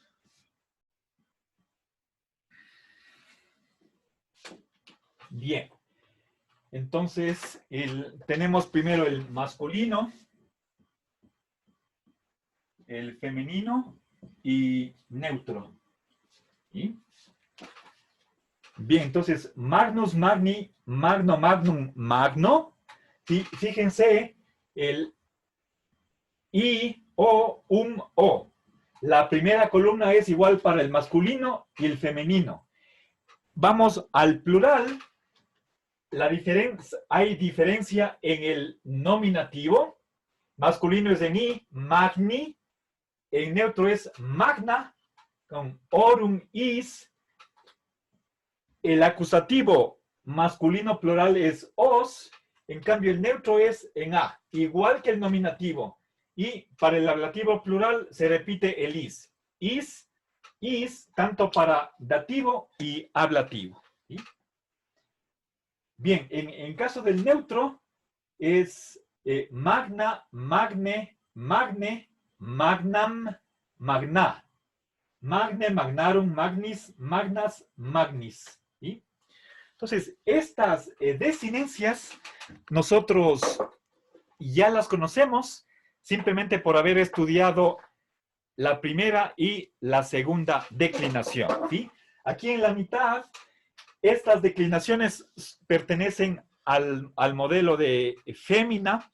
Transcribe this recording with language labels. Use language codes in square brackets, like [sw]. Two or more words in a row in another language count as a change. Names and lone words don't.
[es] Bien. Entonces, tenemos primero el masculino, el femenino y neutro, ¿sí? Bien, entonces, [la] magnus, magni, magno, magnum, magno. [es] ¿Sí? Fíjense, el I, O, O. La primera columna es igual para el masculino y el femenino. Vamos al plural. Hay diferencia en el nominativo. Masculino es en I, magni. En neutro es magna, con orum is. El acusativo masculino plural es os. En cambio, el neutro es en A, igual que el nominativo. Y para el ablativo plural se repite el is. Is, tanto para dativo y ablativo, ¿sí? Bien, en caso del neutro es [la] magna, magne, magne, magnam, magna. Magne, magnarum, magnis, magnas, magnis, [es] ¿sí? Entonces, estas desinencias nosotros ya las conocemos simplemente por haber estudiado la primera y la segunda declinación, ¿sí? Aquí en la mitad, estas declinaciones pertenecen al modelo de fémina.